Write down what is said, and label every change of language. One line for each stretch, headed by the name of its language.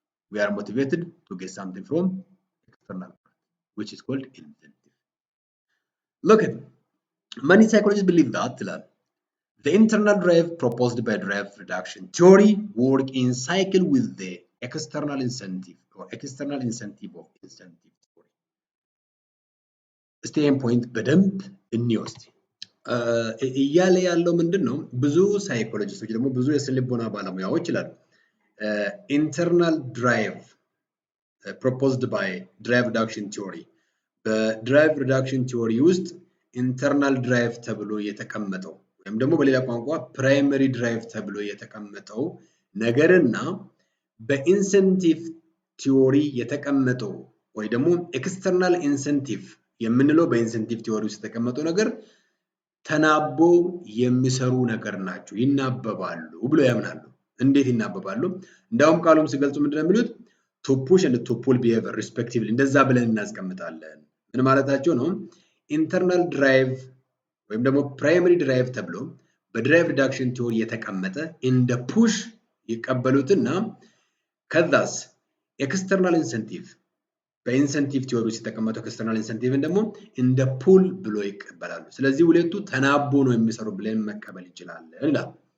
English: We are motivated to get something from external part, which is called incentive. Look at many psychologists believe that the internal drive proposed by drive reduction theory work in cycle with the external incentive or external incentive of incentive theory. Staying point
Amharic: በደንብ እንወስድ እያለ ያለው ምንድነው? ብዙ ሳይኮሎጂስቶች ደግሞ ብዙ የስነ-ልቦና ባለሙያዎች ይላሉ
English: internal drive proposed by drive reduction theory
Amharic: በድራይቭ ሪዳክሽን ቲዮሪ ውስጥ ኢንተርናል ድራይቭ ተብሎ የተቀመጠው ወይም ደግሞ በሌላ ቋንቋ ፕራይመሪ ድራይቭ ተብሎ የተቀመጠው ነገርና በኢንሴንቲቭ ቲዮሪ የተቀመጠው ወይ ደግሞ ኤክስተርናል ኢንሴንቲቭ የምንለው በኢንሴንቲቭ ቲዮሪ ውስጥ የተቀመጠው ነገር ተናቦ የሚሰሩ ነገር ናቸው፣ ይናበባሉ ብሎ ያምናሉ። እንዴት ይናበባሉ? እንዳውም ቃሉም ሲገልጹ ምንድነው የሚሉት?
English: to push and to pull behavior respectively
Amharic: እንደዛ ብለን እናስቀምጣለን። ምን ማለታቸው ነው? ኢንተርናል ድራይቭ ወይም ደግሞ ፕራይመሪ ድራይቭ ተብሎ በድራይቭ ሪዳክሽን ቲዮሪ የተቀመጠ እንደ ፑሽ ይቀበሉትና ከዛስ ኤክስተርናል ኢንሴንቲቭ በኢንሴንቲቭ ቲዮሪ ውስጥ የተቀመጠው ኤክስተርናል ኢንሴንቲቭን ደግሞ እንደ ፑል ብሎ ይቀበላሉ። ስለዚህ ሁለቱ ተናቦ ነው የሚሰሩ ብለን መቀበል እንችላለን ይላል።